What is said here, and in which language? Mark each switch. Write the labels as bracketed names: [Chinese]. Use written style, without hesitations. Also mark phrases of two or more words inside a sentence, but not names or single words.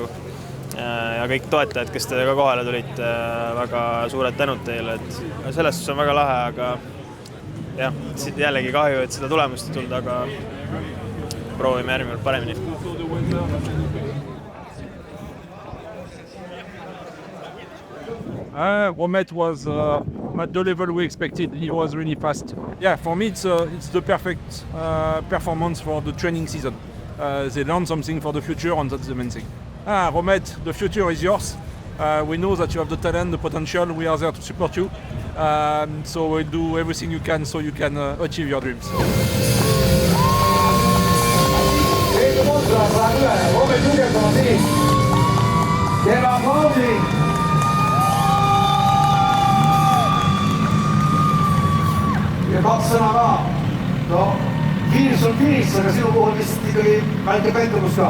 [Estonian] Ja kõik toetajad, kes teiega kohale tulid, väga suured tänud teile. Et selles suhtes on väga lahe, aga jah, jällegi kahju, et seda tulemust ei tulnud, aga proovime järgmine paremini. [English] Romet was at the level we expected. He was really fast. Yeah, for me it's the perfect performance for the training season. They learned something for the future, and that's the main thing. Romet, the future is yours. We know that you have the talent, the potential. We are there to support you. So we'll do everything you can so you can achieve your dreams. [Estonian] Romet Jürgenson on Siim. Teeme aplausi. Ja 2 sõna ka. No, kiirus on kiirus, aga sinu puhul vist ikkagi väike pettumus ka.